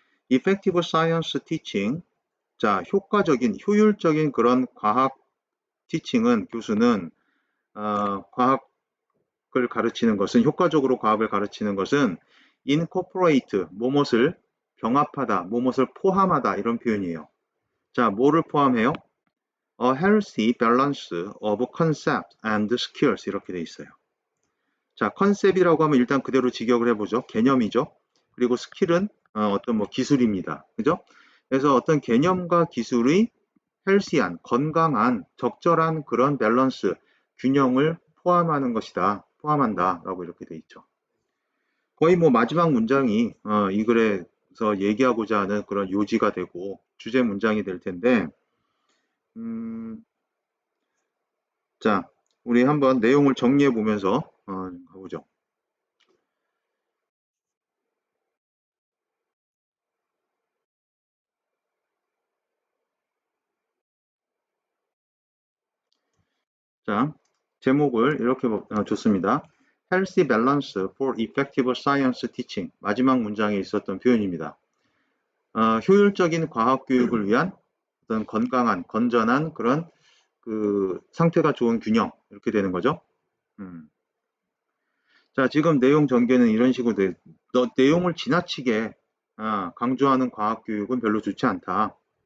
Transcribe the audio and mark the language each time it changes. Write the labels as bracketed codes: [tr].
[en] effective science teaching [ko] 자, 효율적인 그런 과학 티칭은 교수는 과학을 가르치는 것은 효과적으로 과학을 가르치는 것은 incorporate 뭐뭇을 병합하다, 뭐뭇을 포함하다 이런 표현이에요. 자, 뭐를 포함해요? [en] A healthy balance of concept and skills 이렇게 돼 있어요. [ko] 자, 컨셉이라고 하면 일단 그대로 직역을 해보죠. 개념이죠. 그리고 스킬은 어떤 뭐 기술입니다. 그죠? 그래서 어떤 개념과 기술의 헬시한, 건강한, 적절한 그런 밸런스, 균형을 포함하는 것이다. 포함한다. 라고 이렇게 돼 있죠. 거의 뭐 마지막 문장이 이 글에서 얘기하고자 하는 그런 요지가 되고 주제 문장이 될 텐데 자, 우리 한번 내용을 정리해 보면서 가보죠. 자, 제목을 이렇게 줬습니다. [en] Healthy Balance for Effective Science Teaching. [ko] 마지막 문장에 있었던 표현입니다. 효율적인 과학 교육을 위한 어떤 건강한, 건전한 그런 그 상태가 좋은 균형 이렇게 되는 거죠. 자, 지금 내용 전개는 이런 식으로 내용을 지나치게 강조하는 과학 교육은 별로 좋지 않다.